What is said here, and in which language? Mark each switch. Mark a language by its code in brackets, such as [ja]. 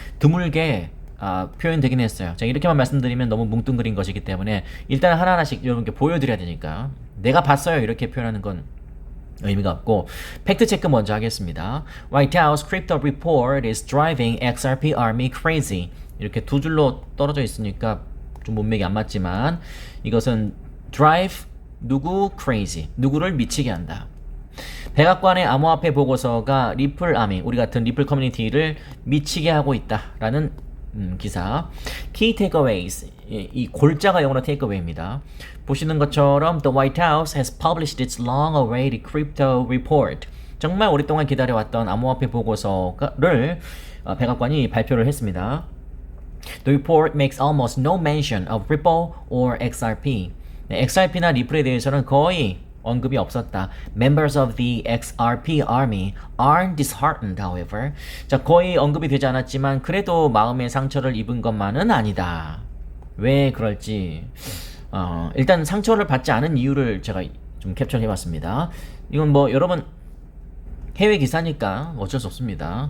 [ko] 드물게 표현되긴 했어요. 제가 이렇게만 말씀드리면 너무 뭉뚱그린 것이기 때문에 일단 하나하나씩 여러분께 보여드려야 되니까 내가 봤어요 이렇게 표현하는 건 의미가 없고 팩트 체크 먼저 하겠습니다. [en] White House crypto report is driving XRP army crazy. [ko] 이렇게 두 줄로 떨어져 있으니까 좀 문맥이 안 맞지만 이것은 drive 누구 crazy 누구를 미치게 한다. 백악관의 암호화폐 보고서가 리플 아미 우리 같은 리플 커뮤니티를 미치게 하고 있다라는 기사. Key takeaways 이 골자가 영어로 takeaway입니다. 보시는 것처럼 [en] The White House has published its long-awaited crypto report. [ko] 정말 오랫동안 기다려왔던 암호화폐 보고서를 백악관이 발표를 했습니다. [en] The report makes almost no mention of Ripple or XRP. [ko] 네, XRP나 리플에 대해서는 거의 언급이 없었다. [en] Members of the XRP army aren't disheartened, however. [ko] 자, 거의 언급이 되지 않았지만 그래도 마음의 상처를 입은 것만은 아니다. 왜 그럴지 일단 상처를 받지 않은 이유를 제가 좀 캡처를 해봤습니다. 이건 여러분 해외 기사니까 어쩔 수 없습니다.